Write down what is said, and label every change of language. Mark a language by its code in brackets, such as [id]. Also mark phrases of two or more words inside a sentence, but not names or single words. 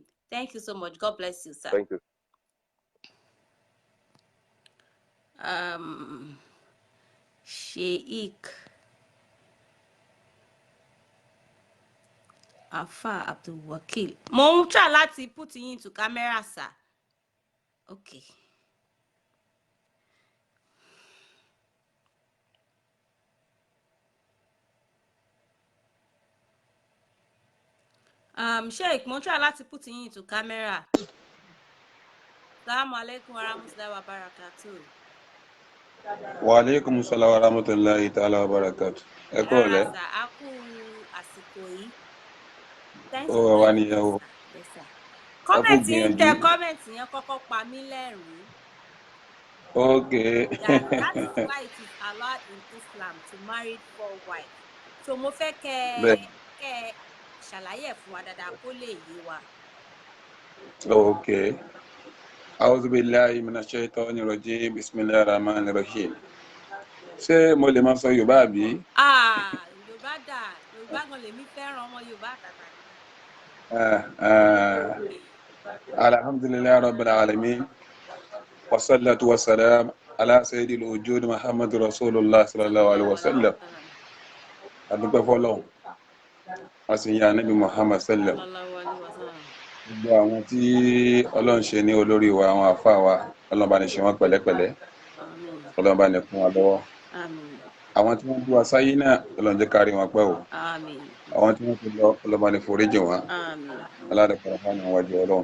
[en] Thank you so much. God bless you, sir. Thank you. Sheikh Afa Abdul Wakil. [yo] Mo ń [en] try láti put you into camera, sir. Okay. Sheikh, [yo] mo ń [en] try láti put you into camera. [ar] السلام عليكم ورحمة الله وبركاته. وعليكم السلام ورحمة الله تعالى وبركاته. [yo] Ẹ kúrọ̀lẹ́. A kú àsìkò yìí. [en] Thanks for joining us. Yes, sir. [yo] Comment yẹn kọ́kọ́ pa mí lẹ́rìn-ín. [en] Okay. That is why it is allowed in Islam to marry 4 wives. [yo] So mo fẹ́ kẹ́ ṣàlàyé fún wa dáadáa kó lè yé wa. [en] Okay. [ar] أعوذ بالله من الشيطان الرجيم. بسم الله الرحمن الرحيم. [yo] Ṣé mo lè máa sọ Yorùbá àbí? Yorùbá dà. Yorùbá gan lèmi fẹ́ràn ọmọ Yorùbá tàtà ni. [ar] الحمد لله رب العالمين. والصلاة والسلام على سيد الوجود محمد رسول الله صلى الله عليه وسلم. [yo] Adúpẹ́ fọ́lọ́run. [ar] Asiyan نبي محمد صلى الله عليه وسلم. [yo] Gbogbo àwọn tí Ọlọ́run ṣe ní olórí wa, àwọn àfáà wa, Ọlọ́run bá ní ṣe wọ́n pẹ̀lẹ́pẹ̀lẹ́. Ọlọ́run bá ní kún wa lọ́wọ́. Àwọn tí wọ́n bí wa sáyé náà, Ọlọ́run jẹ́ ká rí wọn pẹ́ o. Àwọn tí wọ́n ti lọ, Ọlọ́run bá ní foríjì wọn. Aládàpọ̀ fún àwọn wájú Ọlọ́run.